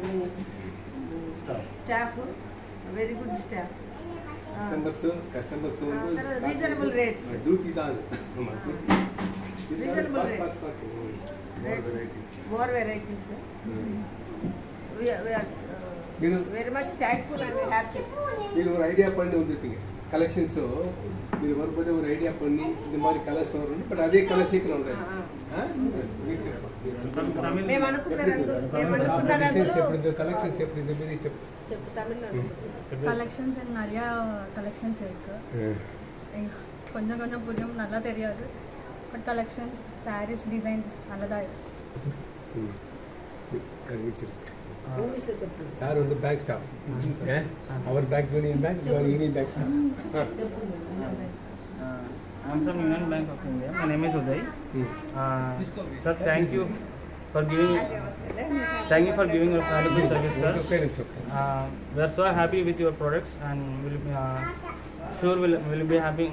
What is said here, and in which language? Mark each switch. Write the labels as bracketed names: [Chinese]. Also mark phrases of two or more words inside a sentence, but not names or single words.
[English] మీ staff very good staff. reasonable rates, reasonable rates, more varieties. very much thankful and happy. [Tamil] మీరు ஒரு ஐடியா பண்ணி வந்திருப்பீங்க கலெக்ஷன்ஸோ మీరు வரும்போது ஒரு ஐடியா பண்ணி இந்த மாதிரி கலர்ஸ் வரும் பட் அதே கலர் சீக்கிரம் ఉండదు. [Telugu] మేము అనుకున్నాం [Tamil] கலெக்ஷன்ஸ் எப்படி இந்த மாதிரி [Telugu] చెప్పు తమిళనాడు. [Tamil] கலெக்ஷன்ஸ் நிறையா கலெக்ஷன்ஸ் இருக்கு. கொஞ்சம் கொஞ்சம் புரியும், நல்லா தெரியாது. [English] but collections sarees designs [Tamil] நல்லதா இருக்கு. [Telugu] సార్ ఉంది [English] bank staff. our bank Union Bank, your Union Bank staff. I'm from Union Bank of India. My name is Uday. Sir, thank you for giving your valuable service, sir. We are so happy with your products and we'll be happy.